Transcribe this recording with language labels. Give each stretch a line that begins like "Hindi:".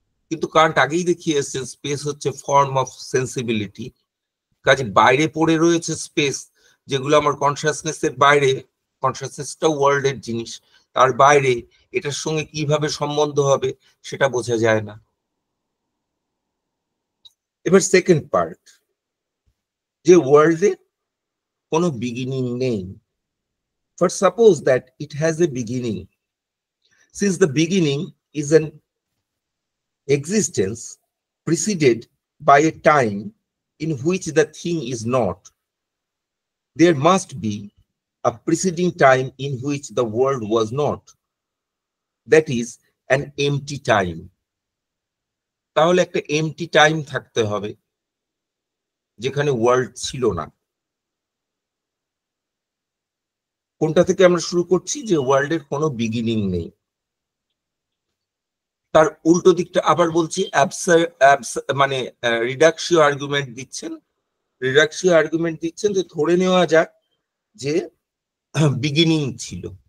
Bangla: কিন্তু কারণ আগেই দেখিয়ে এসছেন স্পেস হচ্ছে
English: form of sensibility,
Bangla: কাজে বাইরে পড়ে রয়েছে স্পেস, যেগুলো আমার কনসাসনেসের বাইরে, কনসাসনেসটা ওয়ার্ল্ডের জিনিস, তার বাইরে এটার সঙ্গে কিভাবে সম্বন্ধ হবে সেটা বোঝা যায় না। এবার সেকেন্ড পার্ট, যে ওয়ার্ল্ডে কোনো বিগিনিং নেই।
English: For suppose that it has a beginning, since the beginning is an existence preceded by a time in which the thing is not, there must be a preceding time in which the world was not, that is an empty time.
Bangla: তাহলে একটা MT time থাকতে হবে যেখানে world ছিল না। কোনটা থেকে আমরা শুরু করছি? যে ওয়ার্ল্ডের কোনো বিগিনিং নেই। তার উল্টো দিকটা আবার বলছি, মানে রিডাকশীয় আর্গুমেন্ট দিচ্ছেন, রিডাকশীয় আর্গুমেন্ট দিচ্ছেন যে ধরে নেওয়া যাক যে বিগিনিং ছিল।